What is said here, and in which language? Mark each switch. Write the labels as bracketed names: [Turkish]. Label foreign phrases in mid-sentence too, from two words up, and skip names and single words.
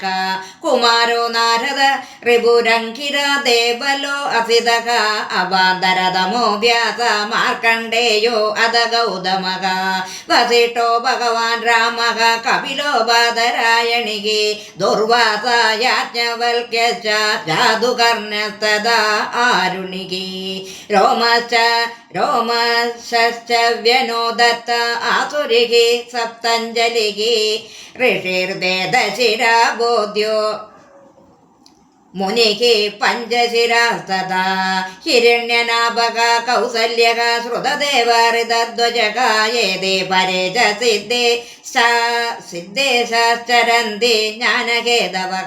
[Sanskrit] കുമാരോ നാരദ ഋപുരങ്കിര ദേവലോ അസിതഃ അവാന്തരതമോ വ്യാസ മാർക്കണ്ഡേയോ അധ ഗൗതമഃ. വസിഷ്ഠോ ഭഗവാൻ രാമഃ കപിലോ ബാദരായണിഃ ദുർവാസ യാജ്ഞവൽക്യശ്ച ജാതുകർണ്യസ്തദാ ആരുണിഃ. रोमश्च व्यनोदत्त आसुरिः सप्तञ्जलिः ऋषिर्वेदशिरा बोध्यो मुनिः पञ्चशिरास्तथा. हिरण्यनाभः कौसल्यः श्रुतदेव हृतध्वजः एते परे च सिद्धे शाश्चरन्ति ज्ञानकेतवः.